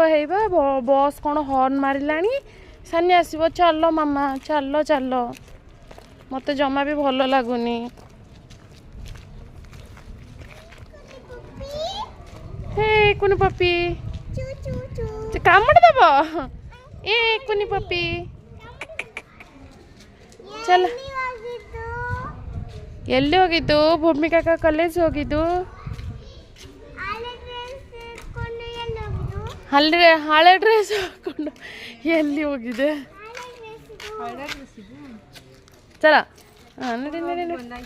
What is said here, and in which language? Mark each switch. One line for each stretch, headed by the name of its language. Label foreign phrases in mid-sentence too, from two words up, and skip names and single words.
Odia: ହେଇବା ବସ୍ କ'ଣ ହର୍ନ ମାରିଲାଣି ସାନି ଆସିବ ଚାଲ ମାମା ଚାଲ ମତେ ଜମା ବି ଭଲ ଲାଗୁନି। ହେ କୁନି ପପି କାମୁଡ଼ି ଦେବ କୁନି
Kannada: ಪಪ್ಪಿ ಚಲ ಎಲ್ಲಿ ಹೋಗಿದ್ದು ಭೂಮಿಕಾ ಕಾಲೇಜ್ ಹೋಗಿದ್ದು ಹಳೆ ಡ್ರೆಸ್ ಹಾಕೊಂಡು ಎಲ್ಲಿ ಹೋಗಿದೆ ಚಲ ನಡಿ ನಡಿ ನಡಿ.